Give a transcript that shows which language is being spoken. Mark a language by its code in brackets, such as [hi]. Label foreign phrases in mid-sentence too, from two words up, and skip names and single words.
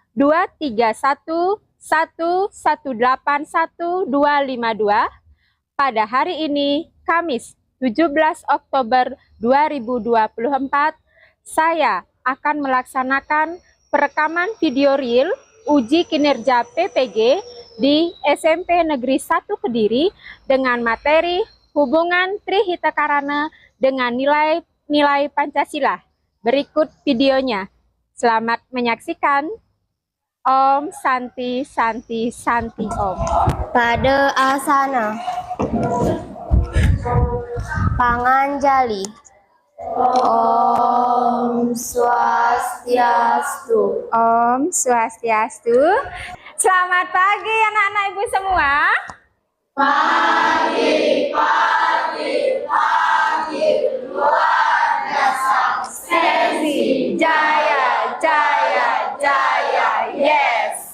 [id] 23111815252 pada hari ini, Kamis 17 Oktober 2024, saya akan melaksanakan perekaman video real uji kinerja PPG di SMP Negeri 1 Kediri dengan materi hubungan Trihitakarana dengan nilai Pancasila. Berikut videonya. Selamat menyaksikan. [sa] Om Santi Santi Santi Om. [id] Pada asana Panganjali. [sa] Om Swastiastu. Om Swastiastu. [id] Selamat pagi anak-anak ibu semua. Pagi. Luar biasa. Sesi jaya, jaya, jaya, yes.